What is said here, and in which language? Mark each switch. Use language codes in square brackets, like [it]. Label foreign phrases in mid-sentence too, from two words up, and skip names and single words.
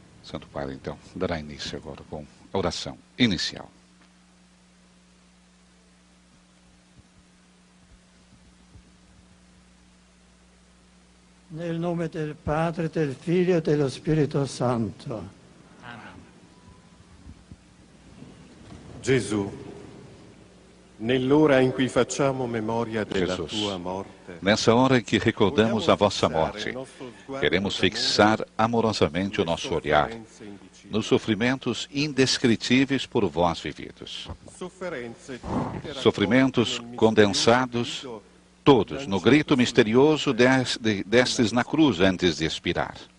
[pt] Santo Padre, então, dará início agora com a oração inicial. [it] Nel nome del Padre, del Figlio e dello Spirito Santo. Gesù, nell'ora in cui facciamo memoria della Jesus, tua morte, [pt] nessa hora em que recordamos a vossa morte, queremos fixar amorosamente o nosso olhar nos sofrimentos indescritíveis por vós vividos. Sofrimentos condensados, todos, no grito misterioso destes na cruz antes de expirar.